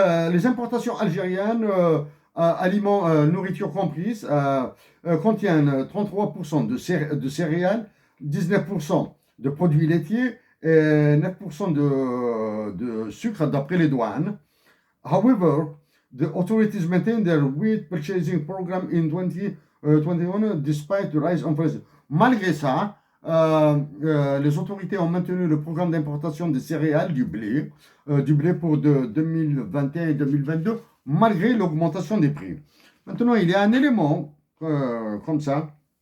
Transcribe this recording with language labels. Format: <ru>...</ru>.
<fr>Les importations algériennes, aliments, nourriture comprise, contiennent 33% de céréales, 19% de produits laitiers et 9% de sucre d'après les douanes.</fr> <en>However, the authorities maintain their wheat purchasing program in 2021 despite the rise in prices.</en> <fr>Malgré ça, les autorités ont maintenu le programme d'importation des céréales, du blé pour 2021 et 2022, malgré l'augmentation des prix. Maintenant, il y a un élément comme ça.</fr>